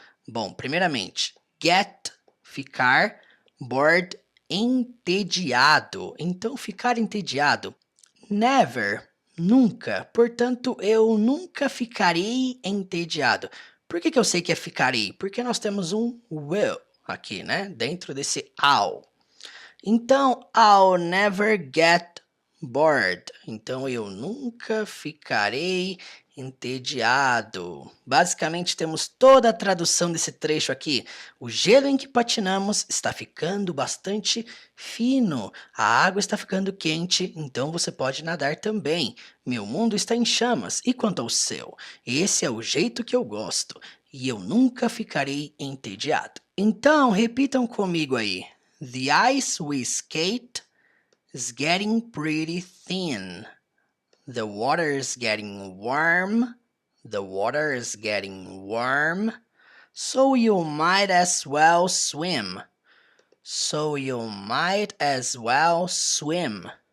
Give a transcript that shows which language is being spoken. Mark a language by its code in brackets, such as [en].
[pt] Bom, primeiramente, get, ficar, bored, entediado. Então, ficar entediado, never, nunca. Portanto, eu nunca ficarei entediado. Por que eu sei que é ficarei? Porque nós temos um will aqui, né? Dentro desse I'll. Então, [en] I'll never get bored. [pt] Então, eu nunca ficarei entediado. Basicamente, temos toda a tradução desse trecho aqui. O gelo em que patinamos está ficando bastante fino. A água está ficando quente, então você pode nadar também. Meu mundo está em chamas. E quanto ao seu? Esse é o jeito que eu gosto. E eu nunca ficarei entediado. Então, repitam comigo aí. [en] The ice we skate is getting pretty thin. The water is getting warm. The water is getting warm. So you might as well swim. So you might as well swim.